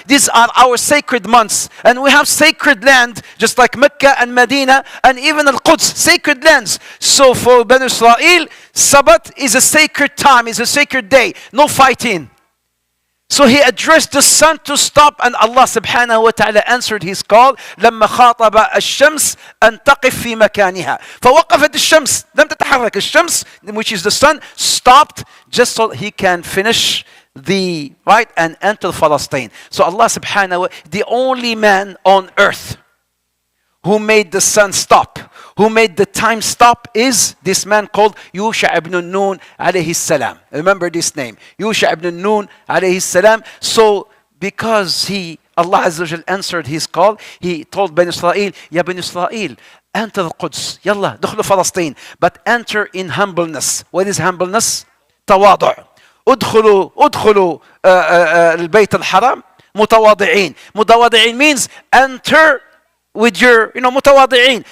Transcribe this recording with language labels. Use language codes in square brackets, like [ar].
[en] These are our sacred months, and we have sacred land, just like Mecca and Medina, and even Al-Quds, sacred lands. So for Banu Israel, Sabbath is a sacred time, is a sacred day, no fighting. So he addressed the sun to stop, and Allah subhanahu wa ta'ala answered his call. [ar] لما خاطب الشمس أن تقف في مكانها. فوقفت الشمس. لم تتحرك الشمس, [en] which is the sun, stopped just so he can finish the right and enter Palestine. So Allah subhanahu wa ta'ala, the only man on earth who made the sun stop, who made the time stop, is this man called Yusha ibn Nun alayhi salam. Remember this name, Yusha ibn Nun alayhi salam. So because Allah Azza wa Jal answered his call, he told Bani Israel, Ya Bani Israel, enter القدس, [ar] يلا دخلوا فلسطين, [en] but enter in humbleness. What is humbleness? تواضع. [ar] ادخلوا البيت الحرام متواضعين. [en] متواضعين means enter with your, متواضعين.